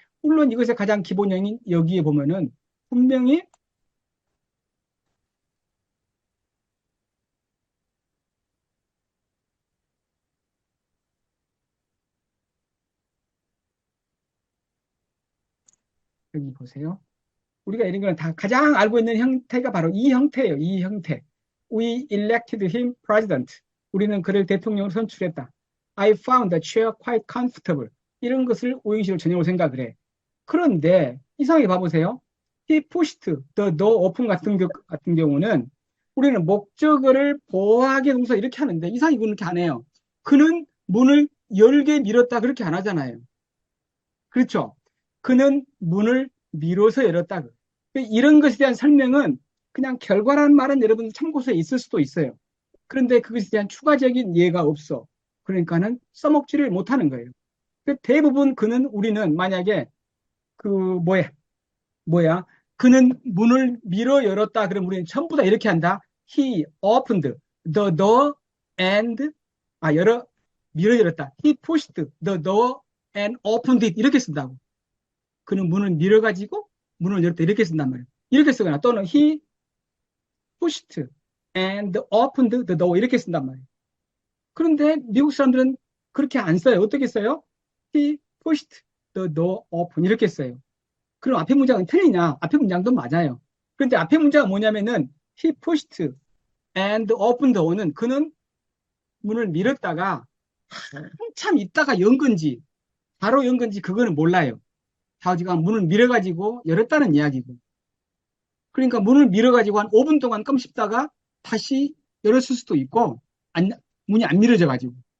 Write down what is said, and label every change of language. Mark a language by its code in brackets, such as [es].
[ko] 물론 이것의 가장 기본형인 여기에 보면은 분명히 여기 보세요. 우리가 이런 거는 다 가장 알고 있는 형태가 바로 이 형태예요. 이 형태. [en] We elected him president. [ko] 우리는 그를 대통령으로 선출했다. [en] I found the chair quite comfortable. [ko] 이런 것을 오형식으로 전형으로 생각을 해. 그런데 이상하게 봐보세요. [en] He pushed the door open [ko] 같은 경우는 우리는 목적어를 보호하게 동사 이렇게 하는데 이상하게 그렇게 안 해요. 그는 문을 열게 밀었다 그렇게 안 하잖아요. 그렇죠? 그는 문을 밀어서 열었다. 이런 것에 대한 설명은 그냥 결과라는 말은 여러분 참고서에 있을 수도 있어요. 그런데 그것에 대한 추가적인 예가 없어. 그러니까는 써먹지를 못하는 거예요. 대부분 우리는 만약에 뭐야 그는 문을 밀어 열었다 그럼 우리는 전부 다 이렇게 한다. [en] He opened the door and [ko] 밀어 열었다. [en] He pushed the door and opened it [ko] 이렇게 쓴다고. 그는 문을 밀어가지고 문을 열었다 이렇게 쓴단 말이에요. 이렇게 쓰거나 또는 [en] he pushed and opened the door [ko] 이렇게 쓴단 말이에요. 그런데 미국 사람들은 그렇게 안 써요. 어떻게 써요? [en] He pushed the door open [ko] 이렇게 써요. 그럼 앞에 문장은 틀리냐? 앞에 문장도 맞아요. 그런데 앞에 문장은 뭐냐면은 [en] he pushed and opened the door [ko] 는 그는 문을 밀었다가 한참 있다가 연 건지 바로 연 건지 그거는 몰라요. 자우지가 문을 밀어가지고 열었다는 이야기고. 그러니까 문을 밀어가지고 한 5분 동안 껌 씹다가 다시 열었을 수도 있고, 문이 안 밀어져가지고.